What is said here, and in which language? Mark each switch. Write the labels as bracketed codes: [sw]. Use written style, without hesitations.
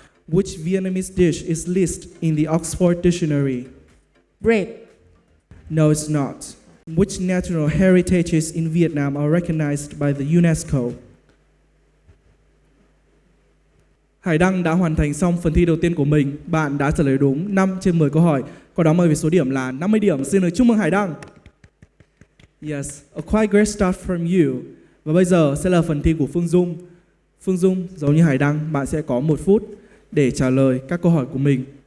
[en] Which Vietnamese dish is listed in the Oxford Dictionary? Bread. No, it's not. Which natural heritages in Vietnam are recognized by the UNESCO? [vi] Hải Đăng đã hoàn thành xong phần thi đầu tiên của mình. Bạn đã trả lời đúng 5 trên 10 câu hỏi. Có đó mời về số điểm là 50 điểm. Xin được chúc mừng Hải Đăng. [en] Yes, a quite great start from you. [vi] Và bây giờ sẽ là phần thi của Phương Dung. Phương Dung, giống như Hải Đăng, bạn sẽ có 1 phút để trả lời các câu hỏi của mình.